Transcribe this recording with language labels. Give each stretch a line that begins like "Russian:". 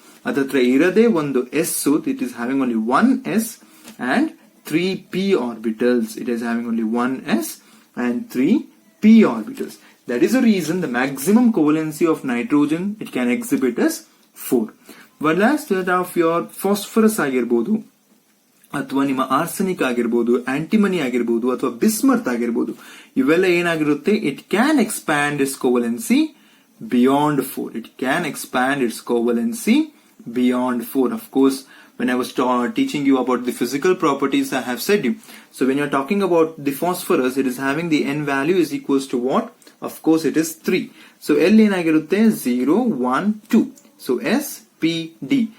Kannada: ಅದತ್ರ ಇರದೆ ಒಂದು
English: s, it is having only 1 s and 3 p orbitals. It is having only 1 s and 3 p orbitals. That is the reason the maximum covalency of nitrogen it can exhibit as 4. Whereas that of your phosphorus
Kannada: ಆಗಿರಬಹುದು, ಅಥವಾ ನಿಮ್ಮ arsenic ಆಗಿರ್ಬೋದು, antimony ಆಗಿರ್ಬೋದು, ಅಥವಾ bismuth ಆಗಿರ್ಬೋದು, ಇವೆಲ್ಲ ಏನಾಗಿರುತ್ತೆ,
English: It can expand its covalency beyond 4. It can expand its covalency beyond 4. Of course, when I was teaching you about the physical properties, I have said you. So when you're talking about the phosphorus, it is having the n value is equals to what? Of course, it is 3. So L
Kannada: ಏನಾಗಿರುತ್ತೆ
English: 0, 1, 2. So S, P, D.